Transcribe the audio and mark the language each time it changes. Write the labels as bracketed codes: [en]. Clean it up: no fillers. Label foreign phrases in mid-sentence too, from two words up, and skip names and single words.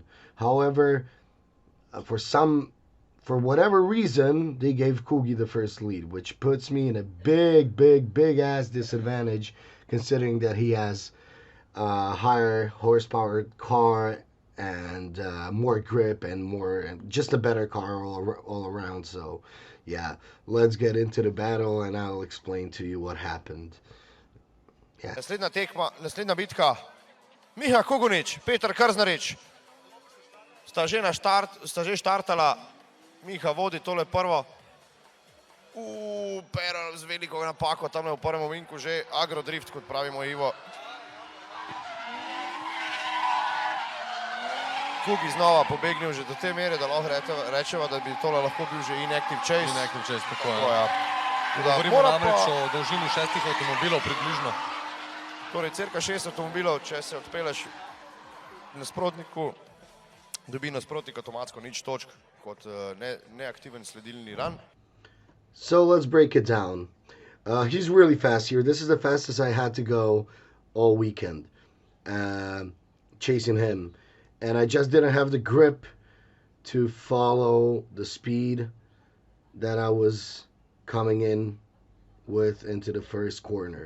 [en] However, for whatever reason, they gave Kogi the first lead, which puts me in a big ass disadvantage, considering that he has a higher horsepower car and more grip and just a better car all around. So yeah, let's get into the battle and I'll explain to you what happened. Yeah. [sl] Naslednja tekma, naslednja bitka. Miha Kugunič, Peter Krznarič. Sta že štartala. Miha vodi tole prvo. Pero z veliko napako, tam v prvem ovinku že agrodrift, kot pravimo Ivo. Kugi znova pobegnil že do te mere, da lahko rečeva, da bi tole lahko bil že [en] inactive chase. Inactive chase, [sl] tako je. Ja. Govorimo namreč o dolžini 6 avtomobilov približno. Torej, cirka 6 avtomobilov, če se odpeleš nasprotniku, dobi nasprotnik avtomatsko nič točk kot neaktiven sledilni run. [en] So let's break it down. He's really fast here. This is the fastest I had to go all weekend, chasing him. And I just didn't have the grip to follow the speed that I was coming in with into the first corner.